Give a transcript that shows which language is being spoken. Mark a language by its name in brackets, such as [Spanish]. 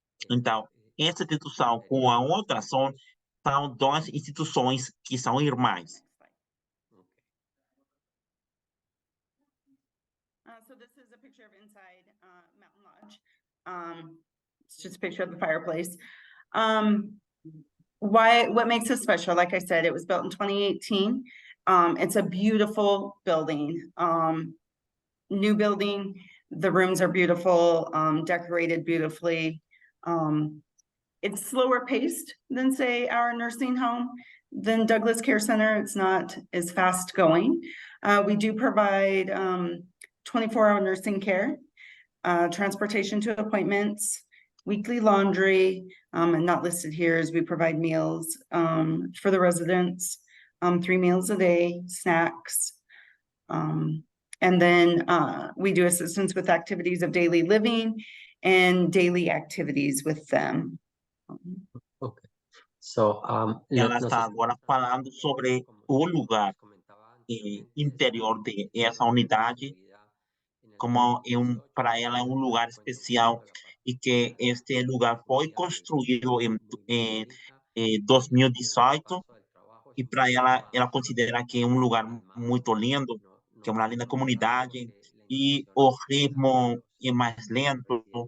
[Portuguese] Então, essa instituição com a outra são duas instituições que são irmãs. [English] So this is a picture of inside Mountain Lodge. It's just a picture of the fireplace. What makes it special? Like I said, it was built in 2018. It's a beautiful building. New building. The rooms are beautiful, decorated beautifully. It's slower paced than, say, our nursing home, than Douglas Care Center. It's not as fast going. We do provide 24-hour nursing care, transportation to appointments, weekly laundry, and not listed here as we provide meals for the residents, 3 meals a day, snacks. And then we do assistance with activities of daily living and daily activities with them. Okay. So, [Portuguese] ela está agora falando sobre o lugar interior de essa unidade, como para ela é um lugar especial, e que este lugar foi construído em 2018, e para ela considera que é um lugar muito lindo, que é uma linda comunidade, e o ritmo é mais lento.